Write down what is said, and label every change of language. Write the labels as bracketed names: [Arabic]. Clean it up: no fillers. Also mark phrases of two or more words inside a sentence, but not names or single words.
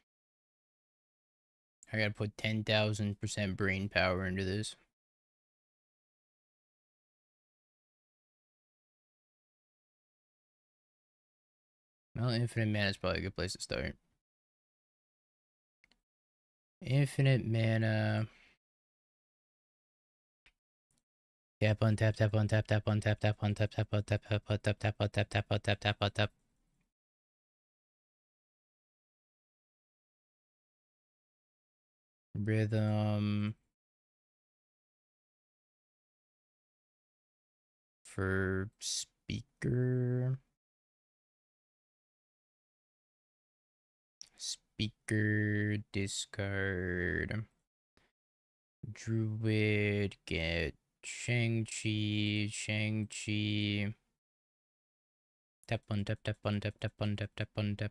[English] I gotta put 10,000% brain power into this. Well, infinite mana is probably a good place to start. Infinite mana. Tap on tap, tap on tap, tap on tap, tap on tap, tap on tap, tap on tap, tap on tap, tap on tap, tap on tap. Rhythm. For speaker. Speaker, discard. Druid, get Shang-Chi, Shang-Chi. Tap on tap, tap on tap, tap on tap, tap on tap.